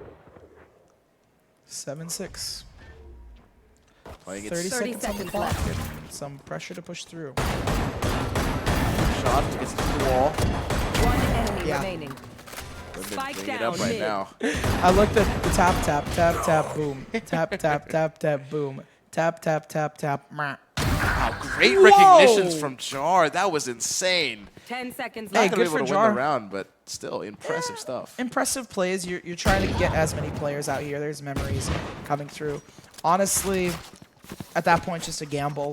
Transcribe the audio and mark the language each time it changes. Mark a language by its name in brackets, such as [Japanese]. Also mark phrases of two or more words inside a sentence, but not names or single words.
[English] 7-6. Playing 30 seconds on the clock. Some pressure to push through. Shot gets to the wall. One enemy remaining. Spike down right now. I looked at the tap, boom. Tap, tap, tap, tap, boom. Tap, tap, tap, tap. Meh. Wow, great Whoa! recognitions from Jar. That was insane. 10 seconds Hey, left. Not gonna good be able for to win Jar. the round, but still impressive stuff. Impressive plays. You're trying to get as many players out here. There's memories coming through. Honestly, at that point, just a gamble.